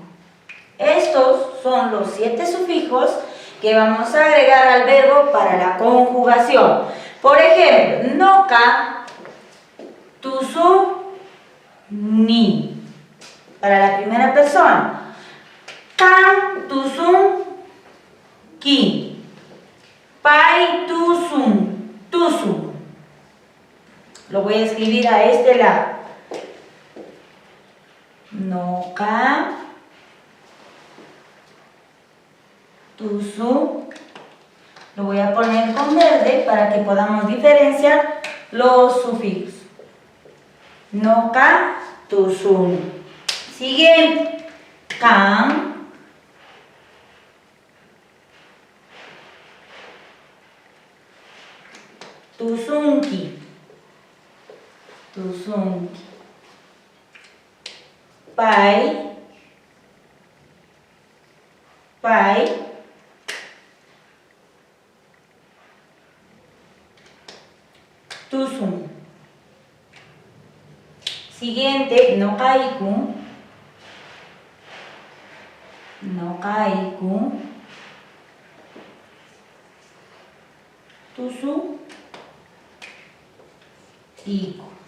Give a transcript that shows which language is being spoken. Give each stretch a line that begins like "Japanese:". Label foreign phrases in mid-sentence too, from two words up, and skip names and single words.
Spanish: Estos son los 7 sufijos que vamos a agregar al verbo para la conjugación. Por ejemplo,
Quechua: noca, tusu, ni.
Spanish: Para la primera persona.
Quechua: Can, tusun, ki. Pai, tusun, tusun.
Spanish: Lo voy a escribir a este lado.
Quechua: Noca, tusu.
Spanish: Lo voy a poner con verde para que podamos diferenciar los sufijos.
Quechua: Noca, tusun. Siguiente. Can, tusunki. Tusunki. Pai, pai. Tusun. Siguiente, nocaicu. Nocaicu. Tusu, iku.